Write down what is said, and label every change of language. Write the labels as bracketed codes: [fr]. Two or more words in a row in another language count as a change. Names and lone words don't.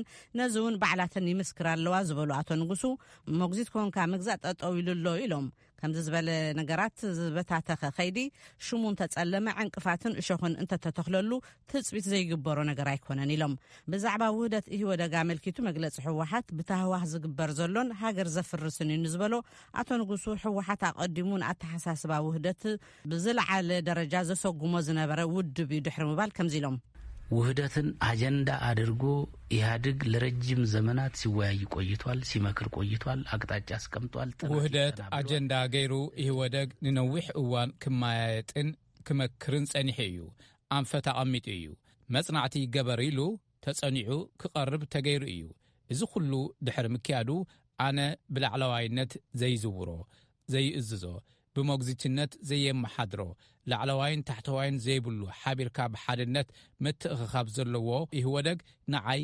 [ti] ነዚ እውን ባዕላተን ይምስክር ኣለዋ ዝበሉ ኣቶ ንጉሱ ሞግዚት ኮንካ ምግዛእ ጠጠው ኢሉሎ ኢሎም ከምዚ ዝበለ ነገራት ዝበታተኸ ኸይዲ ሽሙን ተጸለመ ዕንቅፋትን እሾኽን እንተተተኽለሉ ትጽቢት ዘይግበሮ ነገር ኣይኮነን ኢሎም ብዛዕባ ውህደት ኢህወደግ አመልኪቱ መግለጺ ሕወሓት ብታህዋህ ዝግበር ዘሎን ሃገር ዘፍርስን እዩ ዝበሎ ኣቶ ንጉሱ ሕወሓት ኣቐዲሙን ኣተሓሳስባ ውህደት ብዝለዓለ ደረጃ ዘሰጉሞ ዝነበረ ውድብ እዩ ድሕሪ ምባል ከምዚ ኢሎም [am] ውህደትን አጀንዳ አድርጎ ኢህአዴግ ለረጅም ዘመናት ሲወያይ ቆይቷል፣ ሲመክር ቆይቷል፣ አቅጣጫ አስቀምጧል። [ti] ውህደት አጀንዳ ገይሩ ኢህወደግ ንነዊሕ እዋን ክማያየጥን ክመክርን ጸኒሕ እዩ። አንፈታ አሚጥ እዩ። መጽናዕቲ ገበር ኢሉ ተጸኒዑ ክቐርብ ተገይሩ እዩ። እዚ ኩሉ ድሕሪ ምክያዱ ኣነ ብላዕለዋይነት ዘይዝውሮ ዘይእዝዞ ብሞግዚትነት ዘየመሓድሮ ላዕለዋይን ታሕተዋይን ዘይብሉ ሓቢርካ ብሓድነት ምትእኽኻብ ዘለዎ ኢህወደግ ንዓይ